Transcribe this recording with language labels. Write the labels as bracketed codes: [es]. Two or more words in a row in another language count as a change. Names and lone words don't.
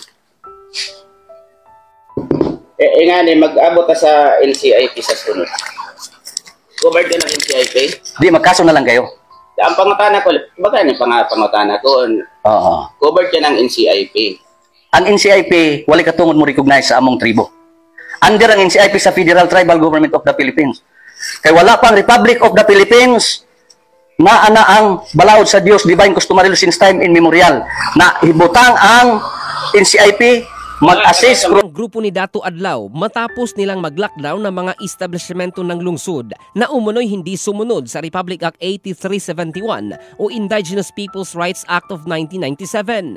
[ceb] Nga ni, mag-abot ka sa NCIP sa sunod. [tl] Covered ka ng NCIP? Di, magkaso na lang kayo. [ceb] Ang pangutana ko, baga ni pangutana ko, Oo. [tl] covered ka ng NCIP. [ceb] Ang NCIP, wali katungod mo recognize sa among tribo. Under ang NCIP sa Federal Tribal Government of the Philippines. Kaya wala pang Republic of the Philippines na ana ang balaod sa Dios Divine Customary Law [en] since time immemorial [ceb] na hibutang ang NCIP mag-assist [tl] Ang grupo ni Dato Adlaw matapos nilang mag-lockdown ng mga establishmento ng lungsod na umunoy hindi sumunod sa Republic Act 8371 o Indigenous Peoples' Rights Act of 1997.